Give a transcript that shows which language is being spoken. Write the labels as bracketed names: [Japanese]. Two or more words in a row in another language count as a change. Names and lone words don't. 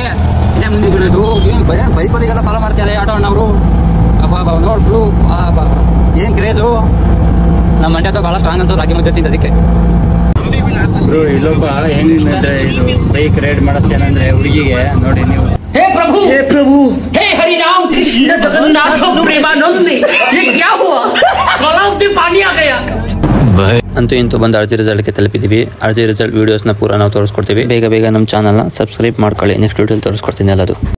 [Kannada] ಇದೇ ಮುಂದೆ ಬಿಡೋದು. ಬೈಕಲ್ಲಿಗೆಲ್ಲ ಫಾಲೋ ಮಾಡ್ತಾರೆ ಆಟೋ ಅಣ್ಣವರು. ಅಬ್ಬಾ ನೋಡ್ರು, ಏನ್ ಕ್ರೇಜು. ನಮ್ಮ ಮಂಡ್ಯದ ಬಹಳ ಸ್ಟ್ರಾಂಗ್ ಅನ್ಸೋದು ರಾಗಿ ಮುದ್ದೆ ತಿಂದ. ಅದಕ್ಕೆ ಇಲ್ಲೊಬ್ಬ ಹೆಂಗಂದ್ರೆ ಇದು ಬೈಕ್ ರೈಡ್ ಮಾಡಿಸ್ತೇನಂದ್ರೆ ಹುಡುಗಿಗೆ ನೋಡಿ ನೀವು. [Hindi] हे प्रभु हे हरि राम कृष्ण जगन्नाथ प्रेमानंद ये क्या हुआ? गलाव में पानी आ गया. [Kannada] ಅಂತೂ ಇಂತೂ ಬಂದು RG ರೆಸಾರ್ಟ್ಗೆ ತಲುಪಿದ್ದೀವಿ. RG ರೆಸಾರ್ಟ್ ವಿಡಿಯೋಸ್ನ ಪೂರ ನಾವು ತೋರಿಸ್ಕೊಡ್ತೀವಿ. ಬೇಗ ನಮ್ಮ ಚಾನಲ್ನ ಸಬ್ಸ್ಕ್ರೈಬ್ ಮಾಡ್ಕೊಳ್ಳಿ. ನೆಕ್ಸ್ಟ್ ವಿಡಿಯೋಲಿ ತೋರಿಸ್ಕೊಡ್ತೀನಿ ಎಲ್ಲದು.